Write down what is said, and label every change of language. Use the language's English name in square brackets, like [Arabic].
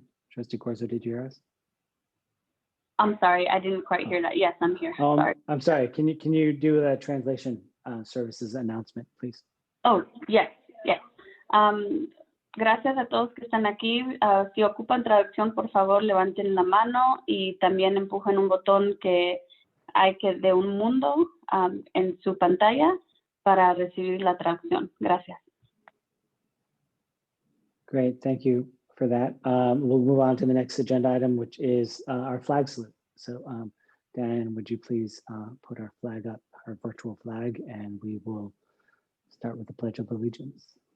[English] Trustee Corzo, did you hear us? I'm sorry, I didn't quite hear that. Yes, I'm here. Sorry. I'm sorry. Can you do a translation services announcement, please? Oh, yes, yes. [Spanish] Gracias a todos que están aquí. Si ocupan traducción, por favor, levanten la mano y también empujen un botón que hay de un mundo en su pantalla para recibir la traducción. Gracias. [English] Great, thank you for that. We'll move on to the next agenda item, which is our flag salute. So Dan, would you please put our flag up, our virtual flag, and we will start with the Pledge of Allegiance.